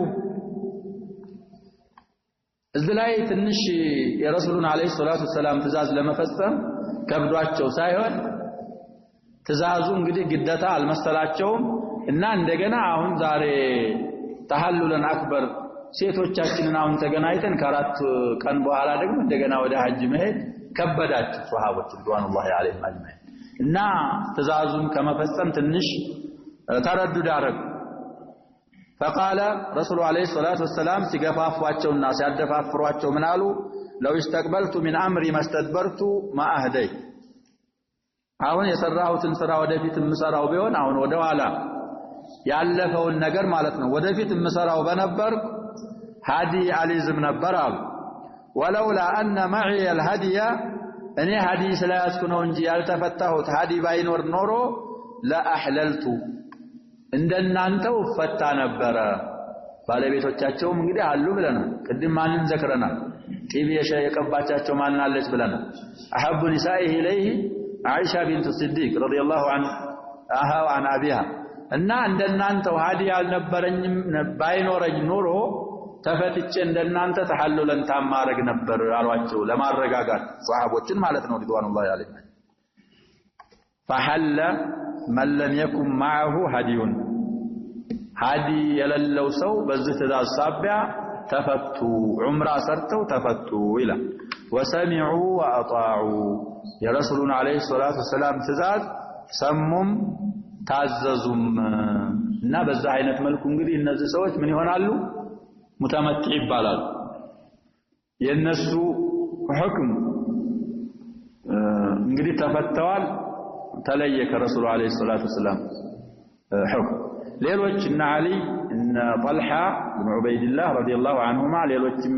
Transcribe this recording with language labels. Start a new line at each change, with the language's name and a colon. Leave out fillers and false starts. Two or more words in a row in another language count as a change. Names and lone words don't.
Amharic: እዚህ ላይ ትንሽ የረሱሉን
Arabic: عليه الصلاة السلام
Amharic: ትእዛዝ ለመፈጸም ከብዷቸው ሳይሆን ትእዛዙ እንግዲህ ግዴታ አልመሰላቸውም እና እንደገና አሁን ዛሬ ተሐሉለን አክበር ሴቶቻችንን አሁን ተገናኝተን ከአራት ቀን በኋላ ደግሞ እንደገና ወደ ሐጅ መሄድ ከበዳቸው ሱሐቦች
Arabic: رضوان الله عليهم أجمعين
Amharic: እና ትእዛዙን ከመፈጸም ትንሽ ተረዱድ አረጉ
Arabic: فقال رسول عليه الصلاه والسلام
Amharic: ሲገፋፏቸውና ሲያደፋፍሯቸው ምን አሉ
Arabic: لو استقبلت من امري ما استدبرت ما
Amharic: اهدي አሁን የሰራሁትን ስራ ወደፊት የምሰራው ቢሆን አሁን ወደ ኋላ ያለፈውን ነገር ማለት ነው ወደፊት የምሰራው በነበር ሀዲ አልይዝም ነበር አሉ
Arabic: ولولا ان معي الهدي
Amharic: እኔ ሀዲ ስለያዝኩ ነው እንጂ ያልተፈታሁት ሀዲ ባይኖር ኖሮ ለአህለልቱ እንደናንተው ፈታ ነበር ባለቤቶቻቸውም እንግዲህ አሉ ብለናል ቅድም ማንን ዘክረናል ጢብ የቀባቻቸው ማን አለች ብለናል
Arabic: أحب النساء إليه
Amharic: አይሻ ቢንቱ ሲዲቅ
Arabic: رضي الله عنها وعن أبيها
Amharic: እና እንደናንተው ሀዲ ያልነበረኝም ባይኖረኝ ኖሮ ተፈትቼ እንደናንተ ተሐሉለን ታማረግ ነበር አሏቸው ለማረጋጋት ሷሃቦችን ማለት ነው
Arabic: رضوان الله عليهم فحل من لم يكن معه هدي
Amharic: هدي የሌለው ሰው በዚህ ትእዛዝ ሳቢያ ተፈቱ ዑምራ ሰርተው ተፈቱ ይላል
Arabic: وسمعوا واطاعوا
Amharic: የረሱሉን
Arabic: عليه الصلاة السلام
Amharic: ትእዛዝ ሰሙም ታዘዙም እና በዛ አይነት መልኩ እንግዲህ እነዚህ ሰዎች ምን ይሆናሉ ሙተመቲ ይባላሉ የነሱ ሁክም እንግዲህ ተፈተዋል ተለየ ከረሱሉ
Arabic: عليه الصلاة السلام
Amharic: ሁክም ሌሎች እና አሊ እና ጣልሃ ኢብኑ ዑበይድላህ
Arabic: رضي الله عنهما
Amharic: ሌሎችም